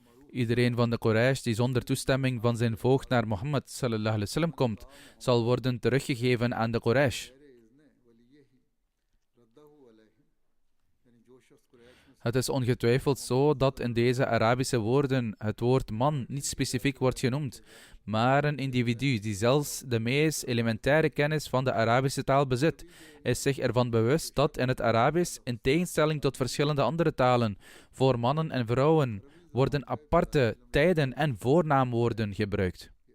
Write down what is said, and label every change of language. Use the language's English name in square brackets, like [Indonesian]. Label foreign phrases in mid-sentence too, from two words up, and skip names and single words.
[Dutch] Iedereen van de Quraysh die zonder toestemming van zijn voogd naar Mohammed [Arabic] صلى الله عليه وسلم [Dutch] komt, zal worden teruggegeven aan de Quraysh. Het is ongetwijfeld zo dat in deze Arabische woorden het woord man niet specifiek wordt genoemd, maar een individu die zelfs de meest elementaire kennis van de Arabische taal bezit, is zich ervan bewust dat in het Arabisch, in tegenstelling tot verschillende andere talen, voor mannen en vrouwen worden aparte tijden en voornaamwoorden gebruikt.